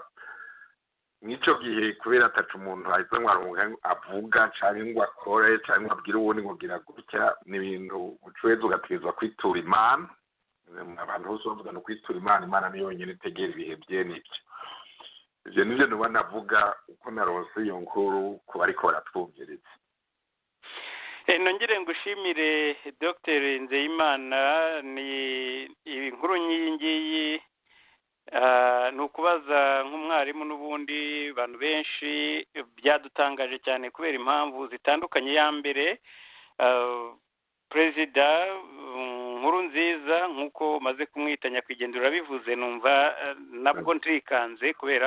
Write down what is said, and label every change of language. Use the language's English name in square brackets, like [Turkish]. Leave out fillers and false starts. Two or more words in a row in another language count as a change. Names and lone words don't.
[Rundi] Nico gihe kubera ataca umuntu ahita ngo avuga canke ngo akore canke ngo abwire uwundi ngo gira gutya, ni ibintu ucweza ugategerezwa kwitura Imana. Abantu bose bavuga no kwitura Imana, Imana niyo yonyene itegera ibihe n'ibyo. Ivyo nivyo nuba navuga uko narose iyo nkuru ku bariko baratwumviriza. Nongere ngushimire Dr. Nzeyimana. Ni inkuru nyingiyi ni ukubaza nk'umwarimu n'ubundi bantu benshi byadutangaje cyane kubera impamvu zitandukanye. Ya mbere, Perezida Nkurunziza nk'uko maze kumwita nyakwigendera bivuze, numva nabwo ntikanze kubera